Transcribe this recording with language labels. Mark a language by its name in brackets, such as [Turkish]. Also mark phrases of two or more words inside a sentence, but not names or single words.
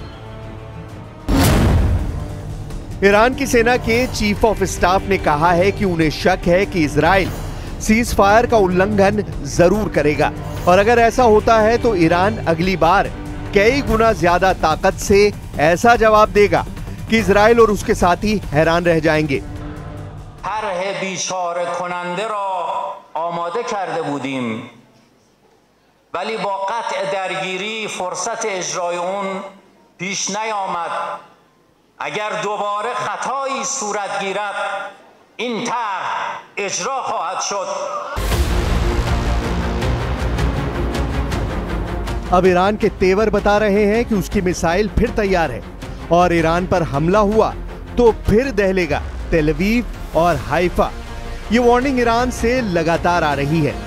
[Hindi] ईरान की सेना के [English] chief of staff [Hindi] ने कहा है कि उन्हें शक है कि इजराइल [English] ceasefire [Hindi] का उल्लंघन जरूर करेगा और अगर ऐसा होता है तो ईरान अगली बार कई गुना ज्यादा ताकत से ऐसा जवाब देगा कि इजराइल और उसके साथी हैरान रह जाएंगे। [Persian] طرح بیچاره کننده را آماده کرده بودیم ولی با قطع درگیری فرصت اجرای اون پیش نیامد. اگر دوباره خطایی صورت گیرد این طرح اجرا خواهد شد. [Hindi] अब ईरान के तेवर बता रहे हैं कि उसकी मिसाइल फिर तैयार है और ईरान पर हमला हुआ तो फिर दहलेगा तेल अवीव और हाइफा। ये वार्निंग ईरान से लगातार आ रही है।